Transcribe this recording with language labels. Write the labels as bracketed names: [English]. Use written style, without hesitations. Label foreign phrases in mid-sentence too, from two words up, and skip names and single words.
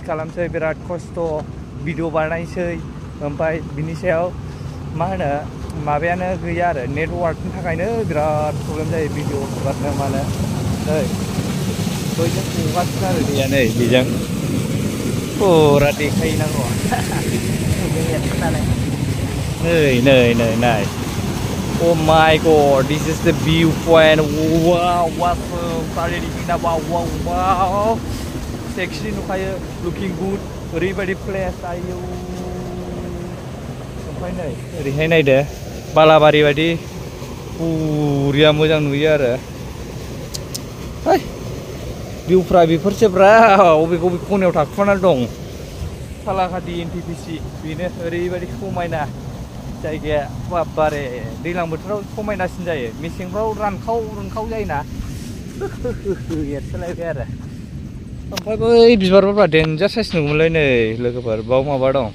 [Bodo] खालामसै बिराद खस्थ' भिडिअ बानायसै ओमफ्राय बिनि सायाव मा होनो माबायानो गैया आरो नेटवार्कनि थाखायनो बिराद प्रब्लेम जायो भिडिअ हगारनो मानो नै बैजों हगारसिनो आरो दैया नै बेजों फुरा देखायनांगौ नै नाय [English] Oh my god, this is the view point. Wow, awesome. Wow. [Bodo] Sexy नुखायो, [English] looking good. [Bodo] ओरैबायदि place आयौ. ओमफ्राय नै ओरैहाय नायदो बालाबारि बायदि बुरिया मोजां नुयो आरो. है भिउफ्रा बेफोरसोब्रा बबे खनायाव थाखुमानानै दं. सालाकाथि एनटिपिसि बेनो ओरैबायदि समायना जायगाया बारे दैज्लां बोथोराव समायनासिन जायो मेसेंफ्राव रानखाव जायोना एरसोलायबाय आरो ओमफ्राय बै बिबारफोरा देन्जार साइज नुगौमोनलाय नै लोगोफोर बाव माबा दं